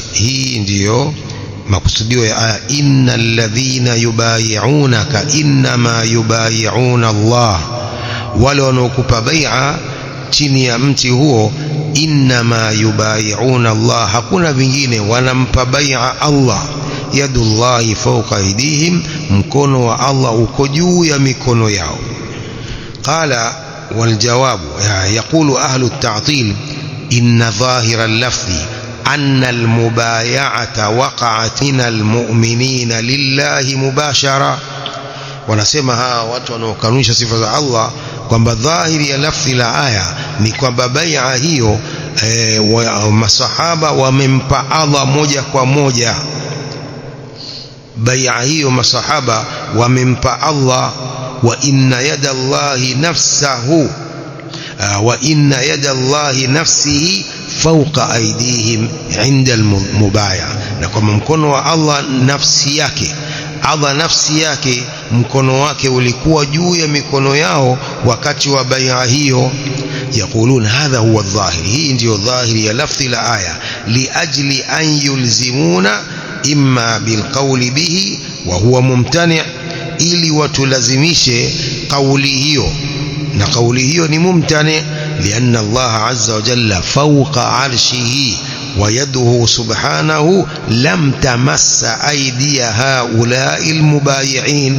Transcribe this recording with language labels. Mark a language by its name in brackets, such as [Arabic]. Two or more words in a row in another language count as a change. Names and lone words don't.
[Swahili] Hii ndiyo makusudio ya aya, [Arabic] إن الذين يبايعونك إنما يبايعون الله. [Swahili] Wale wanaokupa bai'a chini ya mti huo, [Arabic] إنما يبايعون الله, [Swahili] hakuna vingine, wanampa bai'a Allah. [Arabic] يد الله فوق أيديهم, [Swahili] mkono wa Allah uko juu ya mikono yao. [Arabic] قال والجواب يقول أهل التعطيل إن ظاهر اللفظ أن المبايعة وقعت من المؤمنين لله مباشرة. [Swahili] Wanasema hawa watu wanaokanusha sifa za Allah kwamba dhahiri ya lafzi la aya ni kwamba bai'a hiyo masahaba wamempa Allah moja kwa moja. Bai'a hiyo masahaba wamempa Allah. [Arabic] وإن يد الله نفسه وإن يد الله نفسه فوق أيديهم عند المبايعة, [Swahili] na kwa mkono wa Allah nafsi yake, Allah nafsi yake mkono wake ulikuwa juu ya mikono yao wakati wa bai'a hiyo. [Arabic] يقولون هذا هو الظاهر, [Swahili] hii ndio dhahiri ya lafzi la aya, [Arabic] لأجل أن يلزمونا إما بالقول به وهو ممتنع', [Swahili] ili watulazimishe kauli hiyo, na kauli hiyo ni mumtani', [Arabic] لأن الله عز وجل فوق عرشه ويده سبحانه لم تمس أيدي هؤلاء المبايعين.